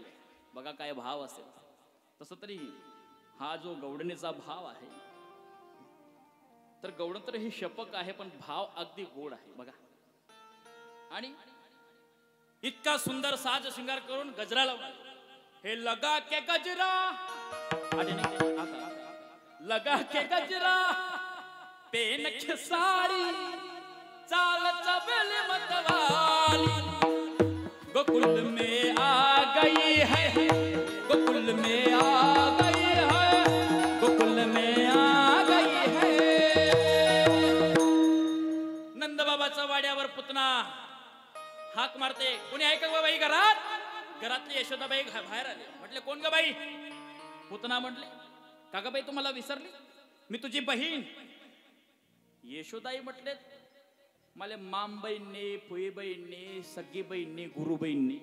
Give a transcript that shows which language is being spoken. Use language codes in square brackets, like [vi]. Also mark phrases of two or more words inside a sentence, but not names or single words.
[mr] बघा काय भाव असेल. तसं तरी हा जो गवडणीचा भाव आहे तर गवडण तर ही शपक आहे पण भाव अगदी गोड आहे बघा. आणि इतका सुंदर साज श्रृंगार करून गजरा लावला. [hi] हे लगा के गजरा, लगा के गजरा, पेन के साड़ी, चाल चबल मतवाली, गोकुल में आ गई है, गोकुल में आ गई है, गोकुल में आ गई है. [mr] नंदबाबाचा वाड्यावर पुतना हाक मारते. कोणी आहे का बाई घरात? घरातली यशोदाबाई बाहेर आले. म्हटले कोण ग बाई? पुतना म्हटले का ग बाई तू मला विसरली? मी तुझी बहीण. यशोदाई म्हटले मला मामबहीणने, फुईबहीणने, सगळी बहीणने, गुरुबहीणने.